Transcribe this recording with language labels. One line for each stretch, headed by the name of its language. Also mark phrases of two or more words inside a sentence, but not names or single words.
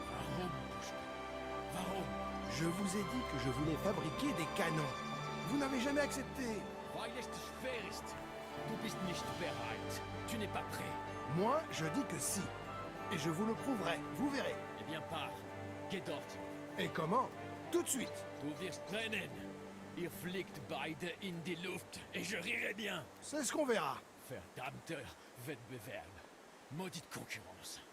French: Je vous ai dit que je voulais fabriquer des canons. Vous n'avez jamais accepté. Tu n'es pas prêt. Moi, je dis que si. Et je vous le prouverai, vous verrez. Eh bien, pars.
German: Geh dort.
French: Et comment? Tout de suite.
German: Du wirst brennen. Ihr fliegt beide in die Luft.
French: Et je rirai bien. C'est ce qu'on verra.
German: Verdammter Wettbewerb.
French: Maudite concurrence.